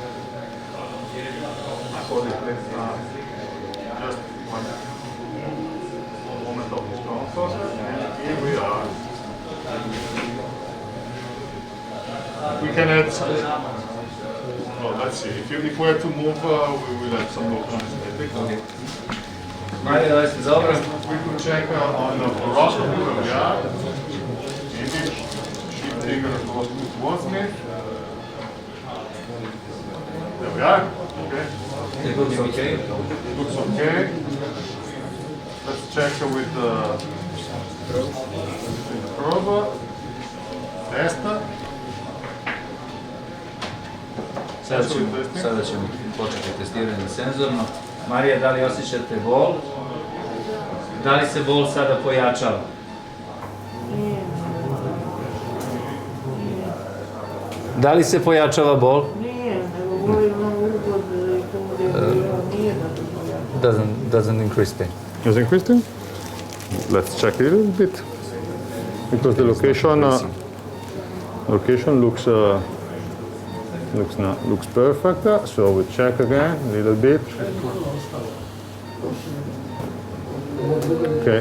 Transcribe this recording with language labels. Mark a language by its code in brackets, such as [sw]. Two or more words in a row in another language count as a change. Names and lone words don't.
[en] I hold it with just one moment of discomfort, and here we are. We can add some. Well, let's see. If we have to move, we will add some local anesthetic. [bs] Marija, da li ste dobro? [en] We could check on the fluoroscopy where we are. Maybe shift trigger towards me. There we are. Okay. It looks okay. Looks okay. Let's check with the probe. Test. [bs] Sada ćemo početi testiranje senzorno. Marija, da li osjećate bol? Da li se bol sada pojačava? Da li se pojačava bol? Nije, nego boli na ugod i tu gdje je bilo, nije da se pojačava. [en] Doesn't increase pain. Doesn't Kristen? Let's check it a little bit. Because the location looks perfect. So we check again a little bit. Okay.